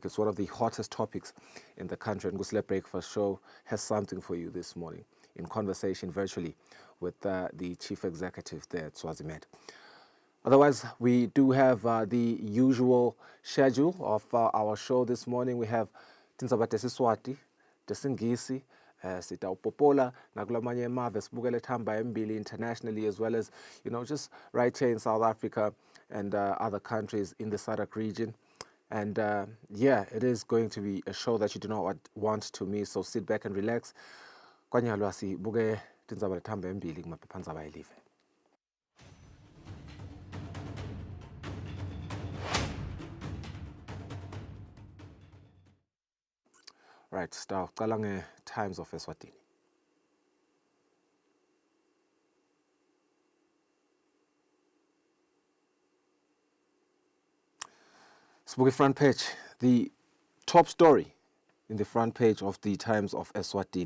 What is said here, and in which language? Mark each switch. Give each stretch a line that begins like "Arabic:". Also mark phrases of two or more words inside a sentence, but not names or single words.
English: It's one of the hottest topics in the country, and Kusile Breakfast Show has something for you this morning in conversation virtually with the chief executive there at Swazimed. Otherwise, we do have the usual schedule of our show this morning. We have Tindzaba Tesiswati, Tesingisi,
Swati: sitawupopola nakulamanye amave sibukele thamba embili
English: internationally, as well as, just right here in South Africa and other countries in the SADC region. And it is going to be a show that you do not want to miss, so sit back and relax.
Swati: Kwanyalo sibuke tindzaba lethamba embili kumaphephandaba elive.
English: Right, start uqala Times of Eswatini. Sibuke front page, the top story in the front page of the Times of Eswatini.